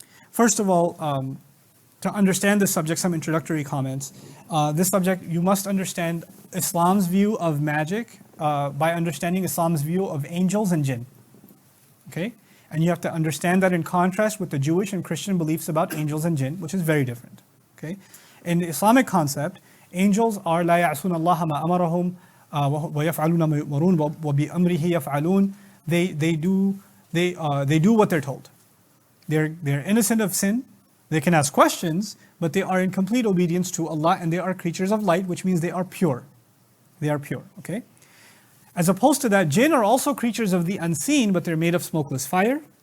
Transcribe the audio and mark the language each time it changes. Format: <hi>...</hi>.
<en>First of all, to understand this subject, some introductory comments. This subject, you must understand Islam's view of magic by understanding Islam's view of angels and jinn. Okay? And you have to understand that in contrast with the Jewish and Christian beliefs about angels and jinn, which is very different. Okay? In the Islamic concept, angels are</en> <ar>لا يعصون الله ما أمرهم وَيَفْعَلُونَ مَا يُؤْمَرُونَ وَبِأَمْرِهِ يَفْعَلُونَ.</ar> <en>They do what they're told. They're innocent of sin. They can ask questions, but they are in complete obedience to Allah, and they are creatures of light, which means they are pure. They are pure, okay? As opposed to that, jinn are also creatures of the unseen, but they're made of smokeless fire.</en>